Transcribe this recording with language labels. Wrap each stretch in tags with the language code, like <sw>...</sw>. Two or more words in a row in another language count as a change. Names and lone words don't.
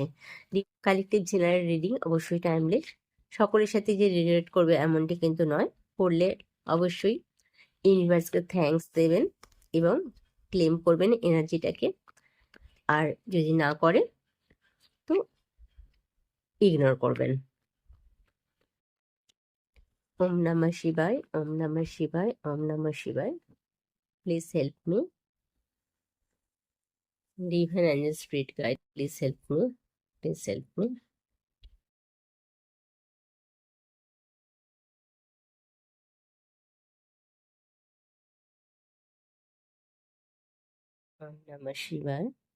<en>collective general reading,</en> <bn>অবশ্যই টাইমলেস। সকলের সাথে যে রিলেট করবে এমনটি কিন্তু নয়। করলে অবশ্যই ইউনিভার্সকে থ্যাঙ্কস দেবেন এবং ক্লেম করবেন এনার্জিটাকে। আর যদি না করে তো ইগনোর করবেন।</bn> <sa>ওম নমঃ শিবায়, ওম নমঃ শিবায়, ওম নমঃ শিবায়।</sa> <en>Please help me. Divine Angel Spirit Guide, please help me. Please help me.</en> <sa>ॐ नमः शिवाय.</sa>